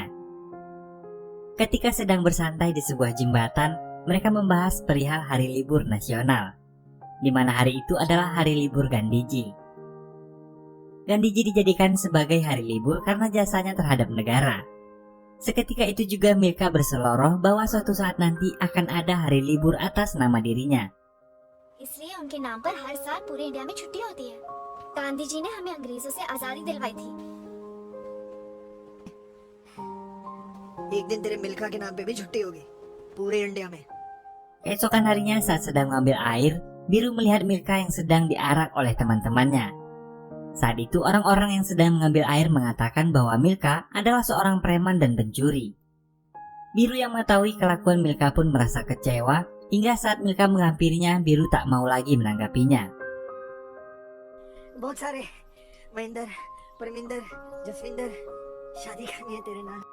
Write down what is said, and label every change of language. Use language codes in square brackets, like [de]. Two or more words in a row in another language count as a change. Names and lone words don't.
[id] Ketika sedang bersantai di sebuah jembatan, mereka membahas perihal hari libur nasional, di mana hari itu adalah hari libur Gandhiji. Gandhiji dijadikan sebagai hari libur karena jasanya terhadap negara. Seketika itu juga Milka berseloroh bahwa suatu saat nanti akan ada hari libur atas nama dirinya. [hi] इसलिए उनके नाम पर हर साल पूरे इंडिया में छुट्टी होती है। गांधी जी ने हमें अंग्रेजों से आजादी दिलवाई थी। एक दिन तेरे मिल्खा के नाम पे भी छुट्टी होगी पूरे इंडिया में। [id] Keesokan harinya saat sedang mengambil air, Biru melihat Milka yang sedang diarak oleh teman-temannya. Saat itu orang-orang yang sedang mengambil air mengatakan bahwa Milka adalah seorang preman dan pencuri. Biru yang mengetahui kelakuan Milka pun merasa kecewa, hingga saat Milka menghampirinya, Biru tak mau lagi menanggapinya. [hi] बहुत सारे महेंद्र, परमिंदर, जसविंदर शादी करनी है तेरे नाम।